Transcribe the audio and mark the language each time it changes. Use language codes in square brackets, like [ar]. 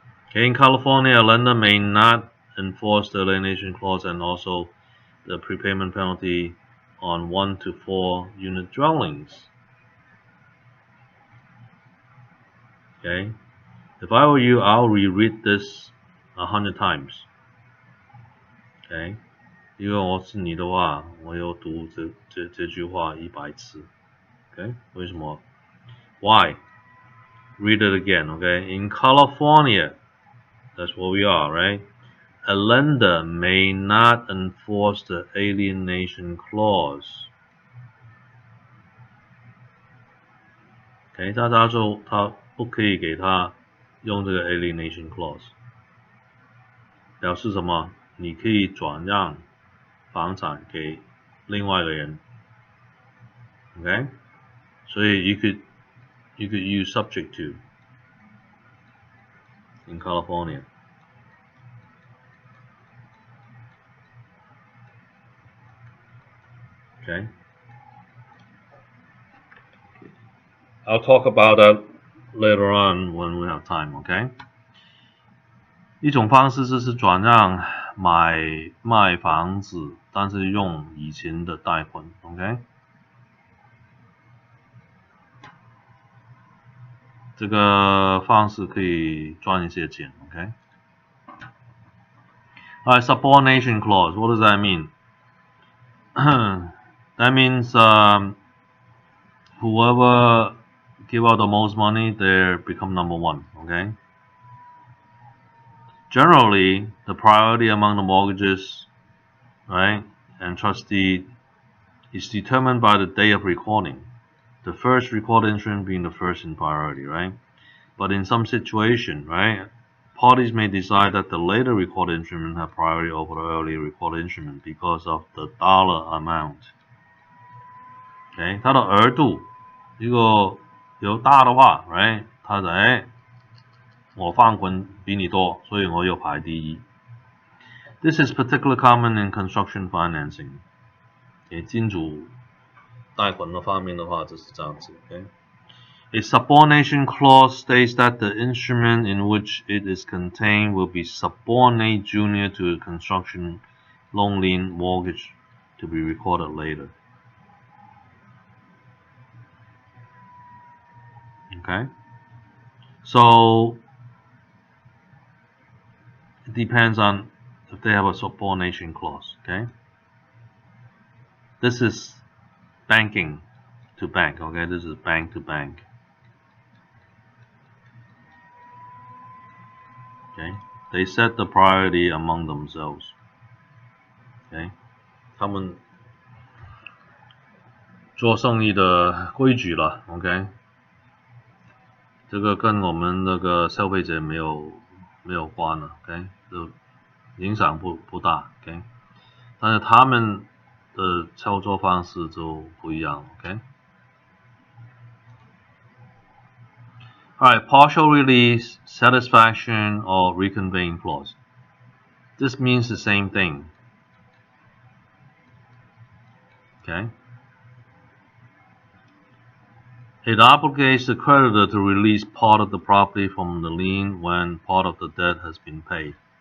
[en] Okay, in California, a lender may not enforce the alienation clause and also the prepayment penalty on 1 to 4 unit dwellings. Okay, if I were you, I'll reread this 100 times. [zh] Okay, 因为我是你的话，我有读这句话100次。 [en] Okay, 为什么？Why? Read it again. Okay, in California, that's what we are, right? A lender may not enforce the alienation clause. [zh] Okay, 他说他不可以给他用这个 alienation clause， 表示什么？你可以转让房产给另外一个人。 [en] Okay, 所以 you could use subject to in California. Okay, I'll talk about that later on when we have time. Okay. [zh] 一种方式就是转让卖房子，但是用以前的贷款 ，OK？这个方式可以赚一些钱 ，OK？ [en] Alright, subordination clause. What does that mean? That means whoever give out the most money, they become number one, okay? Generally, the priority among the mortgages, right, and trustee is determined by the day of recording. The first recorded instrument being the first in priority, right? But in some situation, right, parties may decide that the later recorded instrument have priority over the earlier recorded instrument because of the dollar amount. [zh] Okay, 它的额度如果有大的话 ，right， 它就我放款比你多，所以我有排第一。 [en] This is particularly common in construction financing. 金主贷款的方面的话就是这样子，A subordination clause states that the instrument in which it is contained will be subordinate junior to a construction loan lien mortgage to be recorded later. Okay, so it depends on if they have a subordination clause. Okay, this is banking to bank. Okay, this is bank to bank. Okay, they set the priority among themselves. [zh] Okay, 他们做生意的规矩了 ，OK， 这个跟我们那个消费者没有关了 ，OK， 就影响不大 ，OK， 但是他们的操作方式就不一样 ，OK。 [en] Alright, partial release, satisfaction, or reconveying clause. This means the same thing. Okay. It obligates the creditor to release part of the property from the lien when part of the debt has been paid.